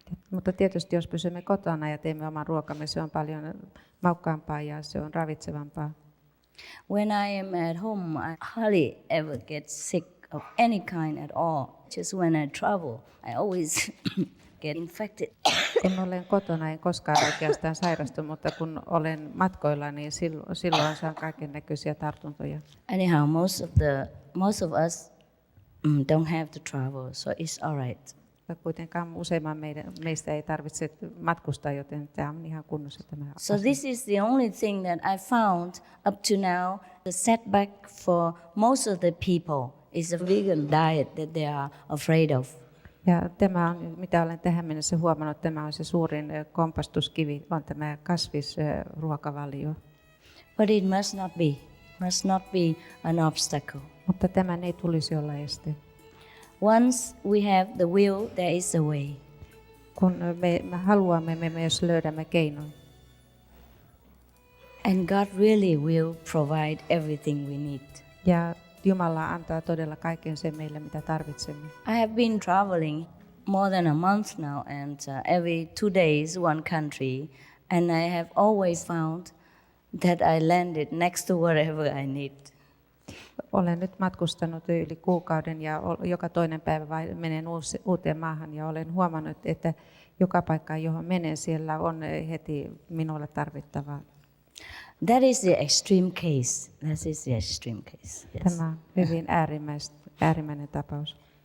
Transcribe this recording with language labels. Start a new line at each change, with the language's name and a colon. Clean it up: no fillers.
Finnish: Mutta tietysti jos pysymme kotona ja teemme oman ruokamme, se on paljon maukkaampaa ja se on ravitsevampaa.
English: When I am at home, I hardly ever get sick of any kind at all. Just when I travel, I always get infected.
Finnish: Kun olen kotona, en koskaan oikeastaan sairastu, mutta kun olen matkoilla, niin silloin saan kaiken näköisiä tartuntoja.
English: Anyhow, most of us don't have to travel, so it's all right.
Finnish: Kuitenkaan useimman meistä ei tarvitse matkustaa, joten tämä on ihan kunnossa tämä
English: So
Finnish: asia.
English: this is the only thing that I found up to now. The setback for most of the people is a vegan diet that they are afraid of.
Finnish: Ja tämä on, mitä olen tähän mennessä huomannut, tämä on se suurin kompastuskivi, on tämä kasvisruokavalio.
English: But it must not be an obstacle.
Finnish: Mutta tämän ei tulisi olla este.
English: Once we have the will, there is a way.
Finnish: Kun me haluamme, me myös löydämme keinon.
English: And God really will provide everything we need.
Finnish: Ja Jumala antaa todella kaiken sen meille, mitä tarvitsemme.
English: I have been traveling more than a month now, and every 2 days one country, and I have always found that I landed next to whatever I need.
Finnish: Olen nyt matkustanut yli kuukauden ja joka toinen päivä menen uuteen maahan ja olen huomannut, että joka paikka, johon menen, siellä on heti minulle tarvittavaa.
English: That is the extreme case. That is the extreme case. Yes.
Finnish: Tämä on hyvin äärimmäinen tapaus.